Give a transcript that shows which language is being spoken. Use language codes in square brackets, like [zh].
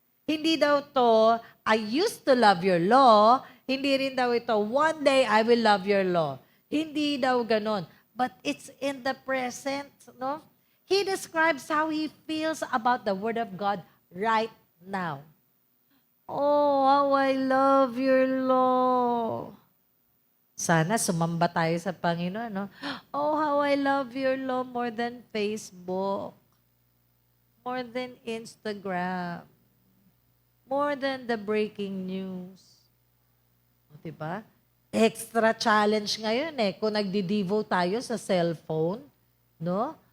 [tl] Hindi daw to, [en] I used to love your law. [tl] Hindi rin daw ito, [en] one day I will love your law. [tl] Hindi daw ganon. [en] But it's in the present, no? He describes how he feels about the Word of God right now. Oh, how I love your law. [tl] Sana sumamba tayo sa Panginoon, no? [en] Oh, how I love your law more than Facebook, more than Instagram, more than the breaking news. [tl] O, diba? Extra challenge ngayon kung nagdi-devote tayo sa cellphone, no?